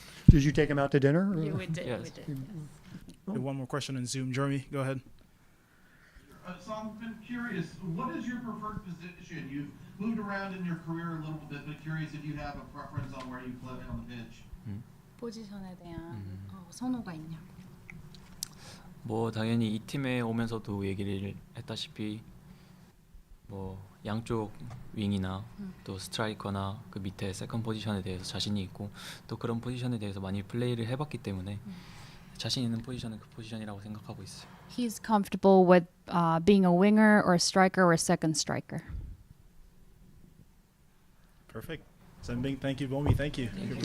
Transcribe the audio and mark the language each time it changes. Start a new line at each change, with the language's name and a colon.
English: Did you take him out to dinner? or- Yeah, we did. Yes. We did. Yes. Okay, one more question in Zoom. Jeremy, go ahead. So I've been curious, what is your preferred position? You've moved around in your career a little bit, but curious if you have a preference on where you play on the pitch.
Korean: 포지션에 대한 선호가 있냐고. 뭐 당연히 이 팀에 오면서도 얘기를 했다시피 뭐 양쪽 윙이나 또 스트라이커나 그 밑에 세컨 포지션에 대해서 자신이 있고 또 그런 포지션에 대해서 많이 플레이를 해봤기 때문에 자신 있는 포지션은 그 포지션이라고 생각하고 있어요.
English: He's comfortable with being a winger or a striker or a second striker. Perfect. Sangbin, thank you. Bomi, thank you. We appreciate